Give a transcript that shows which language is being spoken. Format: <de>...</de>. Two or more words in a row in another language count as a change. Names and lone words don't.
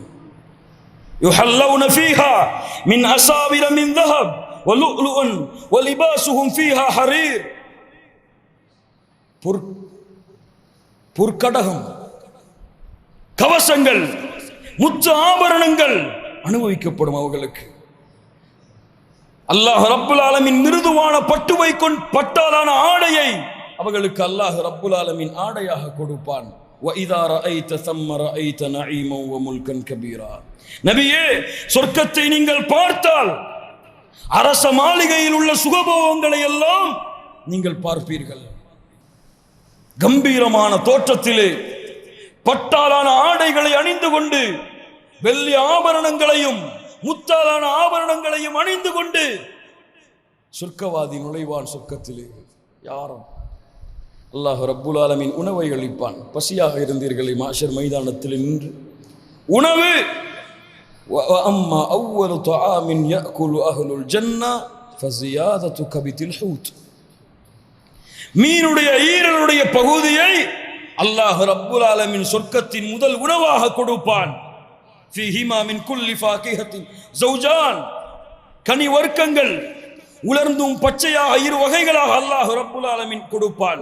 <ar>يحلون فيها من أساور من ذهب ولؤلؤا ولباسهم فيها حرير,</ar> <ta>பொற்கடகம், கவசங்கள், முத்து ஆபரணங்கள் அனுபவிக்கப்படும் அவர்களுக்கு. அல்லாஹ்</ta> <ar>رب العالمين</ar> <ta>மிருதுவான பட்டாலான ஆடையை அவர்களுக்கு அல்லாஹ்</ta> <ar>رب العالمين</ar> <ta>ஆடையாக கொடுப்பான்.</ta> <ar>وَإِذَا رَأَيْتَ ثَمَّ رَأَيْتَ نَعِيمًا وَمُلْكًا كَبِيرًا,</ar> <ta>நபியே, சொர்க்கத்தை நீங்கள் பார்த்தால் அரச மாளிகையில் உள்ள சுகபோகங்களை எல்லாம் நீங்கள் பார்ப்பீர்கள். கம்பீரமான தோற்றத்திலே பட்டாலான ஆடைகளை அணிந்து கொண்டு, வெள்ளி ஆபரணங்களையும் முத்தாலான ஆபரணங்களையும் அணிந்து கொண்டு சொர்க்கவாதி நுழைவான் சொர்க்கத்திலே. யாரும் அல்லாஹ்</ta> <ar>رب العالمين</ar> <ta>உணவை அளிப்பான். பசியாக இருந்தீர்களே மாஷர் மைதானத்தில் நின்று உணவு.</ta> <ar>وَأَمَّا أَوَّلُ طَعَامٍ يَأْكُلُ أَهْلُ الْجَنَّةِ فَزِيَادَةُ كَبِدِ الْحُوتِ,</ar> <ta>மீனுடைய ஈரலுடைய பகுதியை அல்லாஹ்</ta> <ar>رب العالمين</ar> <ta>சொர்க்கத்தின் முதல் உணவாக கொடுப்பான்.</ta> <ar>فيهما من كل فاكهة زوجان,</ar> <ta>கனி வர்க்கங்கள் உலர்ந்தும் பச்சையாக 2 வகைகளாக அல்லாஹ்</ta> <ar>رب العالمين</ar> <ta>கொடுப்பான்.</ta>